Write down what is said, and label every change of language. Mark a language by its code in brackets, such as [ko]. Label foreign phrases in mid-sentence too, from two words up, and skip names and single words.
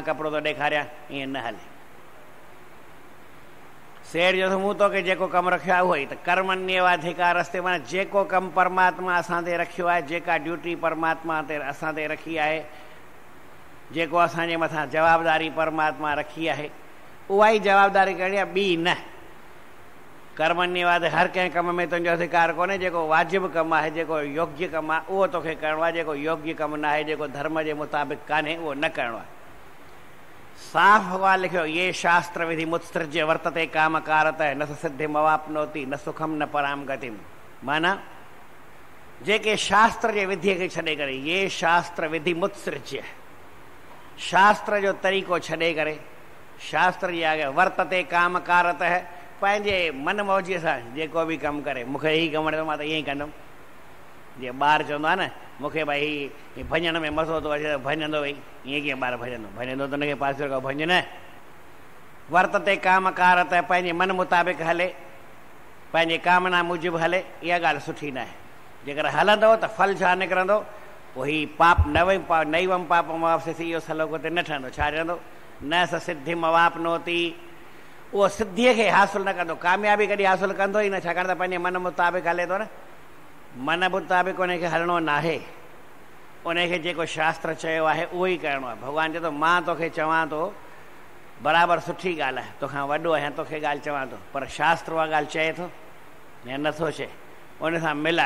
[sd] उहो चए त मां कपिड़ो थो ॾेखारियां, ईअं न हले। सेठ जो मूं तोखे जेको कमु रखियो आहे उहो ई त कर्मण्येवाधिकार रस्ते माना जेको कमु परमात्मा असां ते रखियो आहे, जेका ड्यूटी परमात्मा ते असां ते रखी आहे, जेको असांजे मथां जवाबदारी परमात्मा रखी आहे, उहा ई जवाबदारी करणी आहे, ॿी न। कर्मण्यवाद हर कंहिं कम में तुंहिंजो अधिकार कोन्हे। जेको वाजिबु कमु आहे, जेको योग्य कमु आहे, उहो तोखे करिणो आहे। जेको योग्य कमु न आहे, जेको धर्म जे मुताबिक़ कान्हे, उहो न करिणो आहे। साफ़ ॻाल्हि लिखियो, [sa] ये शास्त्र विधि मुत्सृज्य वर्तते कामकारत न स सिद्धिम अवाप्नोति न सुखम न पराम गतिम। [sd] माना जेके शास्त्र जे विधीअ खे छॾे करे, [sa] ये शास्त्र विधि मुत्सृज्य, [sd] शास्त्र जो तरीक़ो छॾे करे, शास्त्र जे अॻियां [sa] वर्तते कामकारत, [sd] पंहिंजे मन मौजीअ सां जेको बि कमु करे, मूंखे हीउ कमु वणंदो मां त ईअं ई कंदुमि। जीअं ॿार चवंदो आहे न, मूंखे भई भॼण में मज़ो थो अचे त भॼंदो भई, ईअं कीअं ॿार भॼंदो त हुनखे पासे खां भॼ न। [sa] वर्तते कामकारत, [sd] पंहिंजे मन मुताबिक़ हले, पंहिंजे कामना मूजिबि हले, इहा ॻाल्हि सुठी न आहे। जेकर हलंदो त फल छा निकिरंदो? पोइ हीउ [sa] पाप नैवम पापम [sd] वापसी, इहो सलोक ते न ठहंदो। छा ठहंदो? [sa] न स सिद्धिम अवाप्नोति, [sd] उहो सिद्धीअ खे हासिलु न कंदो, कामयाबी कॾहिं हासिलु कंदो ई न। छाकाणि त पंहिंजे मन मुताबिक़ हले थो न। मन मुताबिक़ उनखे हलणो न आहे, उनखे जेको शास्त्र चयो आहे उहो ई करिणो आहे। भॻवानु चए थो, मां तोखे चवां थो बराबरि सुठी ॻाल्हि आहे, तोखां वॾो आहियां, तोखे ॻाल्हि चवां थो, पर शास्त्र उहा ॻाल्हि चए थो या नथो चए, उन सां मिलाए।